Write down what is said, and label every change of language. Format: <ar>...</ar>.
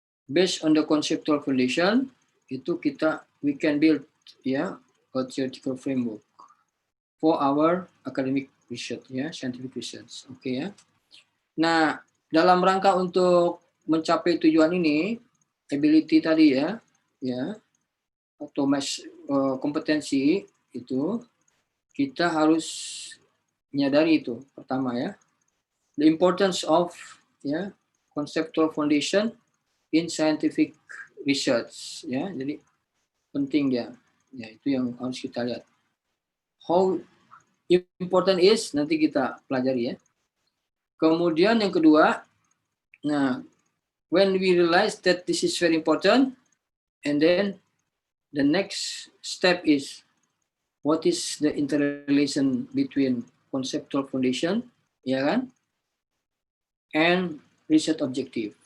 <en>Based on the conceptual foundation itu we can build a theoretical framework for our academic research ya, scientific research.</en> <id>Oke ya. Nah, dalam rangka untuk mencapai tujuan ini, ability tadi ya atau kompetensi itu kita harus menyadari itu pertama ya.</id> <en>The importance of conceptual foundation in scientific research ya.</en> <id>Jadi penting dia. Ya, itu yang harus kita lihat. How important is nanti kita pelajari ya.</id> <en>Kemudian yang kedua, nah, when we realize that this is very important, and then the next step is what is the interrelation between conceptual foundation, ya kan, and research objective.</en>